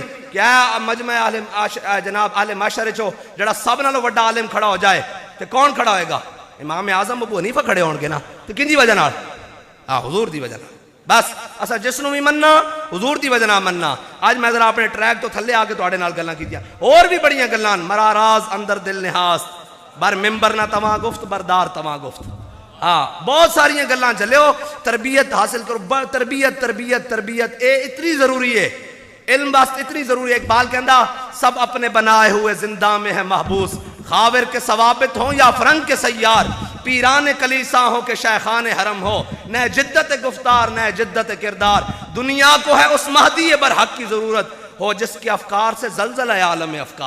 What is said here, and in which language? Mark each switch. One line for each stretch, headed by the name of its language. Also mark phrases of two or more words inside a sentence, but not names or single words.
Punjabi: کیا مجمع عالم جناب عالم معاشرے چو جڑا سب نالوں وڈا عالم کھڑا ہو جائے تو کون کھڑا ہوئے گا؟ امام اعظم ابو حنیفہ کھڑے ہون گے نا. تو کن دی وجہ نال؟ حضور دی وجہ نال. بس اسا جس نو بھی مننا حضور دی وجہ نہ مننا. آج میں ذرا اپنے ٹریک تو تھلے آ کے تواڈے نال گلاں کیتیاں. اور بھی بڑیاں گلاں
Persian: مرا راز اندر دل نحاس بر ممبر نہ تواں گفت بردار تواں گفت.
Punjabi: بہت ساری گلاں چلیو. تربیت حاصل کرو. تربیت تربیت تربیت اے اتنی ضروری ہے. علم واسطے اتنی ضروری ہے.
Urdu: اقبال کہندا سب اپنے بنائے ہوئے زندہ میں ہے محبوس, خاور کے ثوابت ہوں یا فرنگ کے سیار, پیران کلیسا ہو کہ شیخان حرم ہو, نہ جدت گفتار نہ جدت کردار, دنیا کو ہے اس مہدی برحق کی ضرورت ہو جس کے افکار سے زلزلہ ہے عالم افکار.